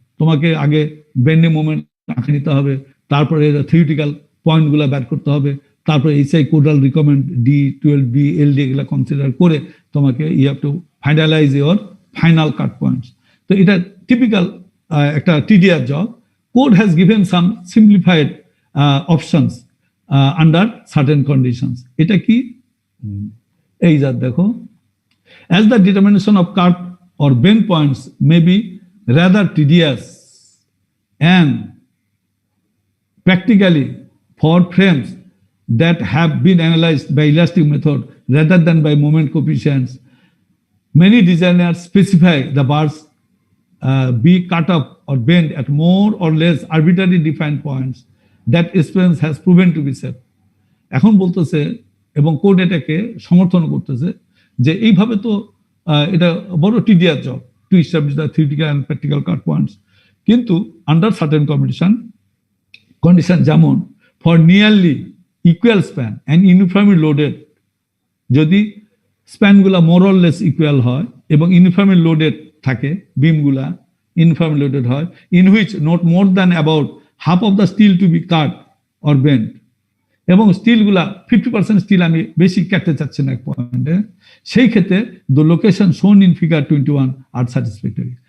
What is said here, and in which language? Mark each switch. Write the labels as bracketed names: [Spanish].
[Bangla] তোমাকে আগে bending moment আঁকে নিতে হবে, তারপরে থিওরিটিক্যাল পয়েন্টগুলো বের করতে হবে, তারপরে ASI কোডাল রিকমেন্ড ডি, 12 বি, এলডি এগুলা কনসিডার করে তোমাকে [English] You have to finalize your final cut points. [Bangla] তো এটা টিপিক্যাল একটা TDR job. [English] Code has given some simplified options under certain conditions. [Bangla] এটা কি? এই যা দেখো, [English] as the determination of cut or bend points may be rather tedious and practically for frames that have been analyzed by elastic method rather than by moment coefficients, many designers specify the bars be cut up or bent at more or less arbitrarily defined points that experience has proven to be safe. [Bangla] এখন বলতেছে এবং court এটাকে সমর্থন করতেছে যে এইভাবে তো এটা বড় tedious job [English] to establish the theoretical and practical cut points, [Bangla] কিন্তু আন্ডার সার্টেন কন্ডিশন যেমন [English] for nearly equal span and uniformly loaded, [Bangla] যদি স্প্যানগুলা মোর অর লেস ইকুয়াল হয় এবং ইউনিফর্মলি লোডেড থাকে, বিমগুলা ইউনিফর্মলি লোডেড হয়, [English] in which not more than about half of the steel to be cut or bend, [Bangla] এবং স্টিলগুলা 50% still আমি বেশি কাটতে চাচ্ছি না এক পয়েন্টে, সেই ক্ষেত্রে [English] The location shown in figure 21 are satisfactory.